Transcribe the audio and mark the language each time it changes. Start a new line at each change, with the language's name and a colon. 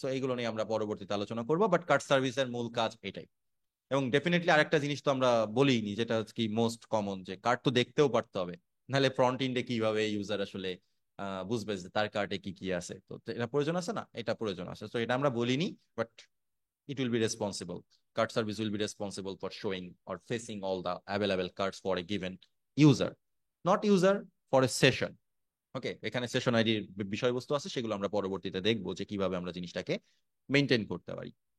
Bangla: তো এইগুলো নিয়ে আমরা পরবর্তীতে আলোচনা করবো, বাট কার্ট সার্ভিসের মূল কাজ এটাই। এবং ডেফিনেটলি আরেকটা জিনিস তো আমরা বলিনি, যেটা হচ্ছে কি মোস্ট কমন, যে কার্ড তো দেখতেও পারতে হবে, নাহলে ফ্রন্ট এন্ডে কিভাবে ইউজার আসলে বুঝবে যে তার কার্ডে কি কি আছে। তো এটা প্রয়োজন আছে না, এটা প্রয়োজন আছে, তো এটা আমরা বলিনি, but
English: it will be responsible. Card service will be responsible for showing or facing all the available cards for a given user, not user, for a session.
Bangla: ওকে, এখানে সেশন আইডির বিষয়বস্তু আছে, সেগুলো আমরা পরবর্তীতে দেখবো যে কিভাবে আমরা জিনিসটাকে মেনটেন করতে পারি।